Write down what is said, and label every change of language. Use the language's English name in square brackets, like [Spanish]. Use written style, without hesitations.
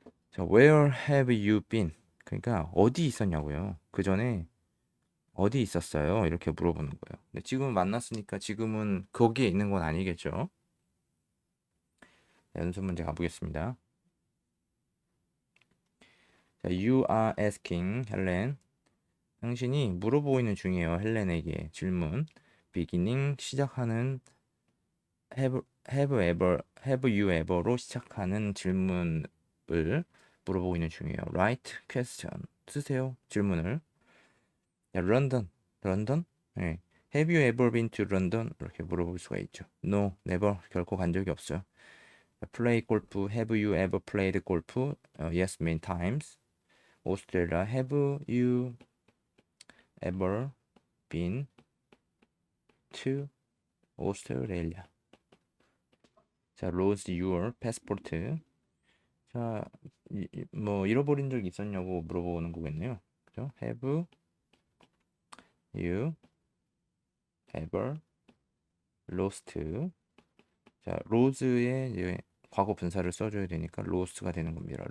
[Korean] 자, [English] where have you been? [Korean] 그러니까 어디 있었냐고요. 그 전에 어디 있었어요? 이렇게 물어보는 거예요. 근데 지금 만났으니까 지금은 거기에 있는 건 아니겠죠. 연습 문제 가보겠습니다. [English] You are asking 헬렌. [Korean] 당신이 물어보고 있는 중이에요. 헬렌에게 질문. beginning 시작하는 have you ever로 시작하는 질문을 물어보고 있는 중이에요. [English] Write question [Korean] 쓰세요. 질문을. 야, 런던? 네. [English] Have you ever been to London? [Korean] 이렇게 물어볼 수가 있죠. [English] No, never. [Korean] 결코 간 적이 없어요. [English] Play golf. Have you ever played golf? Yes, many times. Australia. Have you ever been to Australia? [Korean] 자, [English] lose your passport. [Korean] 자, 뭐 잃어버린 적 있었냐고 물어보는 거겠네요. 그죠? [English] Have you ever lost? [Korean] 자, lose의 이제 과거 분사를 써줘야 되니까 lost가 되는 겁니다.